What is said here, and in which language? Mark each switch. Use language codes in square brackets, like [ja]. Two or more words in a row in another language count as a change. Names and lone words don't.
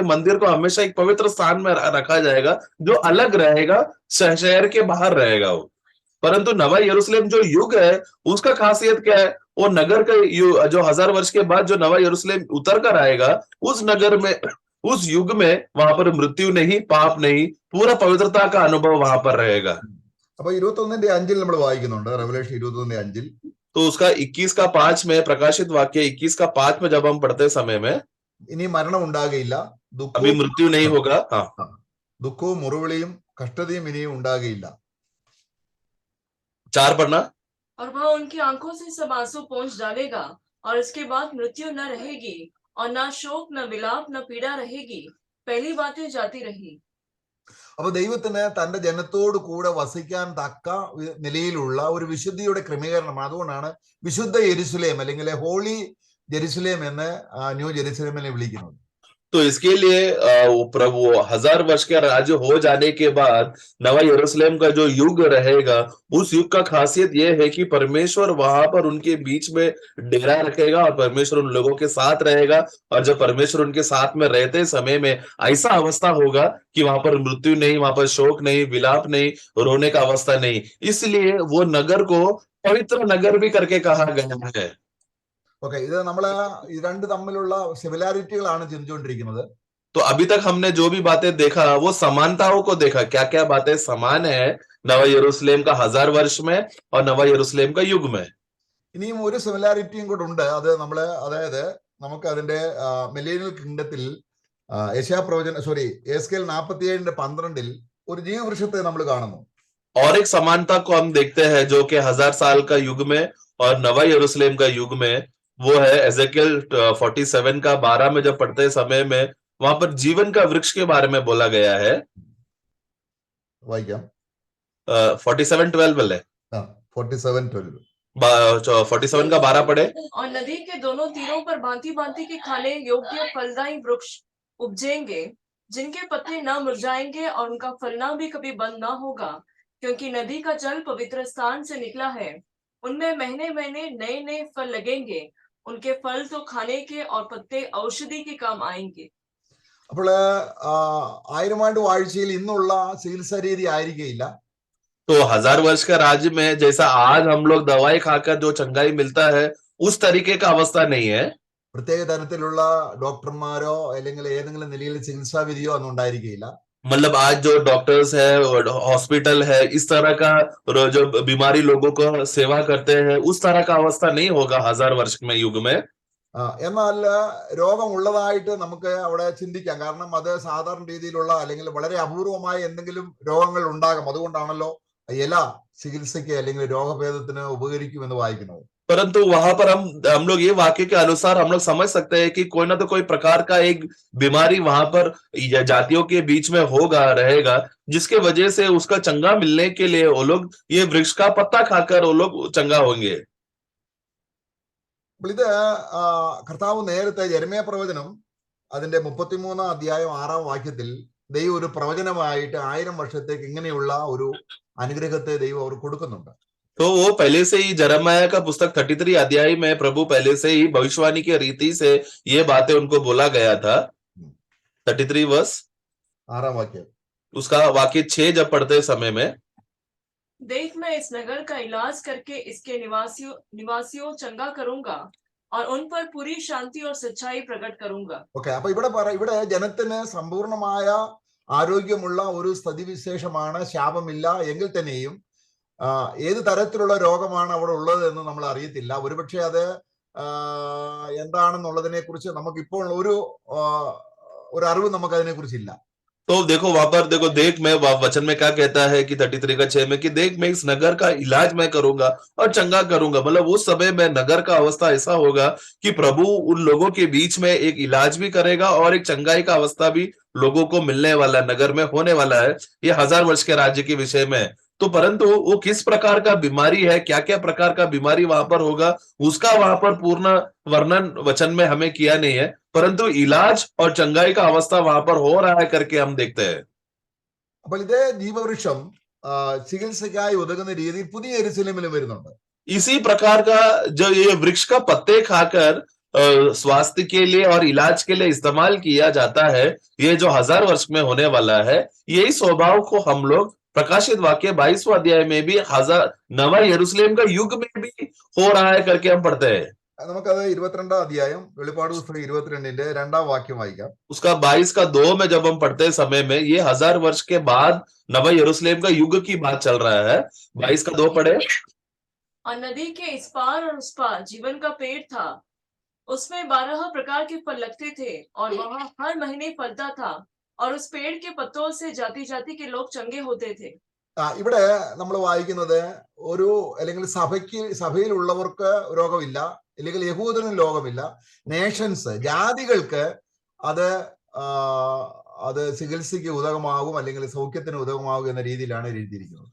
[hi] मंदिर को हमेशा एक पवित्र स्थान में रखा जाएगा जो अलग रहेगा, शहर के बाहर रहेगा वो। परंतु नवा यरूशलेम जो युग है उसका खासियत क्या है? वो नगर का जो 1000 वर्ष के बाद जो नवा यरूशलेम उतर कर आएगा, उस नगर में, उस युग में वहां पर मृत्यु नहीं, पाप नहीं, पूरा पवित्रता का अनुभव वहां पर रहेगा। [ml] അപ്പൊ 21:5 നമ്മൾ വായിക്കുന്നുണ്ട്, റെവലേഷൻ 21:5. [hi] तो उसका 21 का 5 में, प्रकाशित वाक्य 21 का 5 में जब हम पढ़ते समय में, [ml] ഇനി മരണം ഉണ്ടാകുകയില്ല, [hi] अभी मृत्यु नहीं होगा। हाँ, [ml] ദുഃഖവും മുറിവിളിയും കഷ്ടതയും ഇനിയും ഉണ്ടാകുകയില്ല. [hi] 4 पढ़ना। और वह उनकी आंखों से सब आंसू पोंछ डालेगा और इसके बाद मृत्यु न रहेगी और न शोक, न विलाप, न पीड़ा रहेगी, पहली बातें जाती रही. [ml] അപ്പൊ ദൈവത്തിന് തന്റെ ജനത്തോട് കൂടെ വസിക്കാൻ തക്ക നിലയിലുള്ള ഒരു വിശുദ്ധിയുടെ ക്രമീകരണം. അതുകൊണ്ടാണ് വിശുദ്ധ യെരുശലേം അല്ലെങ്കിൽ ഹോളി ജെറുസലേം എന്ന് ന്യൂ ജെറുസലേമിനെ വിളിക്കുന്നത്. [hi] तो इसके लिए प्रभु 1000 वर्ष के राज्य हो जाने के बाद नवा यरूशलेम का जो युग रहेगा, उस युग का खासियत यह है कि परमेश्वर वहां पर उनके बीच में डेरा रखेगा और परमेश्वर उन लोगों के साथ रहेगा। और जब परमेश्वर उनके साथ में रहते समय में ऐसा अवस्था होगा कि वहां पर मृत्यु नहीं, वहां पर शोक नहीं, विलाप नहीं, रोने का अवस्था नहीं। इसलिए वो नगर को पवित्र नगर भी करके कहा गया है। [ml] ഓക്കെ, ഇത് നമ്മള് ഇത് രണ്ട് തമ്മിലുള്ള സിമിലാരിറ്റികളാണ് ചിന്തിച്ചുകൊണ്ടിരിക്കുന്നത്. [hi] तो अभी तक हमने जो भी बातें देखा वो समानताओं को देखा, क्या क्या बातें समान है नवा यरूशलेम का 1000 वर्ष में और नवा यरूशलेम का युग में। [ml] ഇനിയും ഒരു സിമിലാരിറ്റിയും കൂടെ ഉണ്ട്. അത് നമ്മള്, അതായത് നമുക്ക് അതിന്റെ [en] millennial kingdomത്തിൽ [ml] എസ്കേൽ 47:12 ഒരു ജീവവൃക്ഷത്തെ നമ്മൾ കാണുന്നു. [hi] और एक समानता को हम देखते हैं जो कि 1000 साल का युग में और नवा यरूशलेम का युग में, वो है एजेकियल 47 का 12 में जब पढ़ते समय में वहां पर जीवन का वृक्ष के बारे में बोला गया है। [ml] വായിക്കാം. [hi] 47:12 है। 47:12. 47 का 12 पढ़े। और नदी के दोनों तीरों पर भांति भांति के खाने योग्य फलदायी वृक्ष उपजेंगे, जिनके पत्ते न मुरझाएंगे और उनका फलना भी कभी बंद न होगा, क्योंकि नदी का जल पवित्र स्थान से निकला है। उनमें महीने महीने नए नए फल लगेंगे, उनके फल तो खाने के और पत्ते औषधि के काम आएंगे. [ml] അപ്പോൾ 1000 ആണ്ട് വാഴ്ചയിൽ ഇന്നുള്ള ചികിത്സാ രീതി ആയിരിക്കില്ല. [hi] तो 1000 वर्ष का राज्य में जैसा आज हम लोग दवाई खाकर जो चंगाई मिलता है उस तरीके का अवस्था नहीं है। [ml] പ്രത്യേക തരത്തിലുള്ള ഡോക്ടർമാരോ അല്ലെങ്കിൽ ഏതെങ്കിലും നിലയിൽ ചികിത്സാ വിധിയോ ഒന്നും ഉണ്ടായിരിക്കില്ല. [hi] मतलब आज जो डॉक्टर्स है, हॉस्पिटल है, इस तरह का जो बीमारी लोगों को सेवा करते हैं उस तरह का अवस्था नहीं होगा 1000 वर्ष में युग में। [ml] എന്നാൽ രോഗം ഉള്ളതായിട്ട് നമുക്ക് അവിടെ ചിന്തിക്കാം. കാരണം അത് സാധാരണ രീതിയിലുള്ള അല്ലെങ്കിൽ വളരെ അപൂർവമായ എന്തെങ്കിലും രോഗങ്ങൾ ഉണ്ടാകും. അതുകൊണ്ടാണല്ലോ ഇല ചികിത്സയ്ക്ക് അല്ലെങ്കിൽ രോഗഭേദത്തിന് ഉപകരിക്കുമെന്ന് വായിക്കുന്നത്. [hi] परंतु वहां पर हम लोग ये वाक्य के अनुसार हम लोग समझ सकते हैं कि कोई ना तो कोई प्रकार का एक बीमारी वहां पर जातियों के बीच में होगा, रहेगा, जिसके वजह से उसका चंगा मिलने के लिए वो लोग ये वृक्ष का पत्ता खाकर वो लोग चंगा होंगे। [ml] ഇത് കർത്താവ് നേരത്തെ യെരമ്യാ പ്രവചനം അതിന്റെ 33 അധ്യായം 6 ദൈവം ഒരു പ്രവചനമായിട്ട് 1000 വർഷത്തേക്ക് ഇങ്ങനെയുള്ള ഒരു അനുഗ്രഹത്തെ ദൈവം അവർ കൊടുക്കുന്നുണ്ട്. [hi] तो वो पहले से ही जरमाया का पुस्तक 33 अध्याय में प्रभु पहले से ही भविष्यवाणी की रीति से ये बातें उनको बोला गया था. 33 वर्ष 6 उसका वाक्य 6 जब पढ़ते समय में, देख मैं इस नगर का इलाज करके इसके निवासियों चंगा करूंगा और उन पर पूरी शांति और सच्चाई प्रकट करूंगा. [ml] ഓക്കെ, അപ്പൊ ഇവിടെ ജനത്തിന് സമ്പൂർണമായ ആരോഗ്യമുള്ള ഒരു സ്ഥിതിവിശേഷമാണ്, ശാപമില്ല എങ്കിൽ തന്നെയും ഏത് തരത്തിലുള്ള രോഗമാണ് അവിടെ ഉള്ളത് എന്ന് നമ്മൾ അറിയത്തില്ല. ഒരുപക്ഷെ അത് എന്താണെന്നുള്ളതിനെ കുറിച്ച് നമുക്ക് ഇപ്പോൾ ഒരു അറിവ് നമുക്ക് അതിനെ കുറിച്ചില്ല. [hi] तो देखो वहां पर देखो, देख मैं वचन में क्या कहता है कि 33 का 6 में कि देख मैं इस नगर का इलाज मैं करूंगा और चंगा करूंगा. मतलब उस समय में नगर का अवस्था ऐसा होगा कि प्रभु उन लोगों के बीच में एक इलाज भी करेगा और एक चंगाई का अवस्था भी लोगों को मिलने वाला नगर में होने वाला है. ये 1000 वर्ष के राज्य के विषय में. तो परंतु वो किस प्रकार का बीमारी है, क्या क्या प्रकार का बीमारी वहां पर होगा, उसका वहां पर पूर्ण वर्णन वचन में हमें किया नहीं है, परंतु इलाज और चंगाई का अवस्था वहां पर हो रहा है करके हम देखते हैं. [ml] അപ്പോൾ ഇതേ ജീവവൃക്ഷം ചികിത്സയ്ക്കായി ഉതകുന്ന രീതിയിൽ പുതിയ യെരുശലേമിലും വരുന്നുണ്ട്. [hi] इसी प्रकार का जो ये वृक्ष का पत्ते खाकर स्वास्थ्य के लिए और इलाज के लिए इस्तेमाल किया जाता है, ये जो 1000 वर्ष में होने वाला है, यही स्वभाव को हम लोग प्रकाशित वाक्य 22वां अध्याय में भी नवा यरूशलेम का युग में भी हो रहा है करके हम पढ़ते हैं. [ml] നമുക്കത് 22 അധ്യായം വെളിപ്പാട് പുസ്തകം 22ന്റെ 2 വാക്യം വായിക്കാം. [hi] उसका 22 का 2 में जब हम पढ़ते समय में ये 1000 वर्ष के बाद नवा यरूशलेम का युग की बात चल रहा है. 22 का 2 पढ़े. और नदी के इस पार और उस पार जीवन का पेड़ था, उसमें 12 प्रकार के फल लगते थे और वहां हर महीने फलता था और उस पेड़ के पत्तों से जाति जाति के लोग चंगे होते थे. [ml] ഇവിടെ നമ്മൾ വായിക്കുന്നത് അല്ലെങ്കിൽ സഭയിലുള്ളവർക്ക് രോഗമില്ല, അല്ലെങ്കിൽ യഹൂദനും രോഗമില്ല, നേഷൻസ് ജാതികൾക്ക് അത് ചികിത്സയ്ക്ക് ഉതകമാകും അല്ലെങ്കിൽ സൗഖ്യത്തിന് ഉതകമാകും എന്ന രീതിയിലാണ് എഴുതിയിരിക്കുന്നത്.